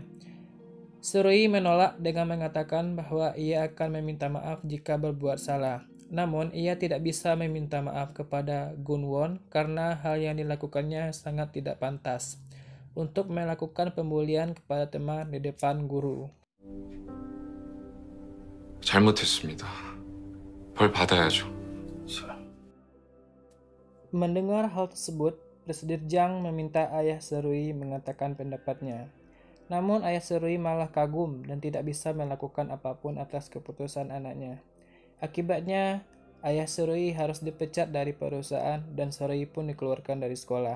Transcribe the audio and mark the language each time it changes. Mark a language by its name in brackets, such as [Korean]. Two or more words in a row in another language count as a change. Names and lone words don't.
[Indonesian] Seruy menolak dengan mengatakan bahwa ia akan meminta maaf jika berbuat salah. Namun, ia tidak bisa meminta maaf kepada Gun-won karena hal yang dilakukannya sangat tidak pantas untuk melakukan pembulian kepada teman di depan guru. [Korean] 잘못했습니다. 벌 받아야죠. [Indonesian] Mendengar hal tersebut, Presiden Jang meminta ayah Seruy mengatakan pendapatnya. Namun ayah Seruy malah kagum dan tidak bisa melakukan apapun atas keputusan anaknya. Akibatnya, ayah Seruy harus dipecat dari perusahaan dan Seruy pun dikeluarkan dari sekolah.